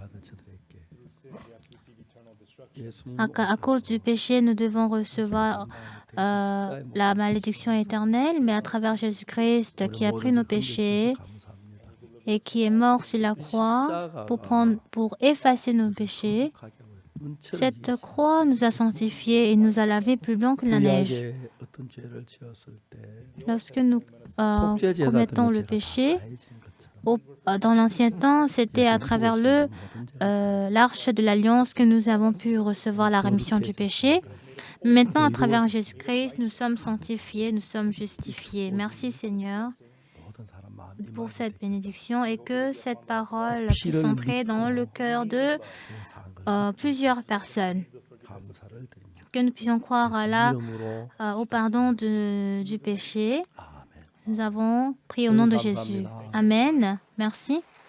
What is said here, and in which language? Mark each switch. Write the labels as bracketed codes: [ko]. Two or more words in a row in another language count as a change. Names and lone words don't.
[fr] À cause du péché, nous devons recevoir la malédiction éternelle, mais à travers Jésus-Christ qui a pris nos péchés, et qui est mort sur la croix pour effacer nos péchés. Cette croix nous a sanctifiés et nous a lavés plus blancs que la neige. [ko] 구약에 어떤 죄를 지었을 때 [fr] Lorsque nous [ko] 속죄제사 [fr] commettons [ko] 드는 [fr] le [ko] 죄가 다 [fr] péché, [ko] 사해진 것처럼 [fr] dans l'ancien temps, c'était à travers l'arche de l'alliance que nous avons pu recevoir la rémission du péché. Maintenant, à travers Jésus-Christ, nous sommes sanctifiés, nous sommes justifiés. Merci Seigneur [ko] 모든 사람 마음 이 [fr] pour [ko] 마음이 [fr] cette bénédiction et que cette parole puisse entrer dans le cœur de [ko] 세상을 [fr] plusieurs personnes. [ko] 감사를 드립니다. [fr] Que nous puissions croire à [ko] 이름으로 [fr] au pardon du péché. [ko] 아멘. [fr] Nous avons prié au nom de Jésus. Amen. Merci.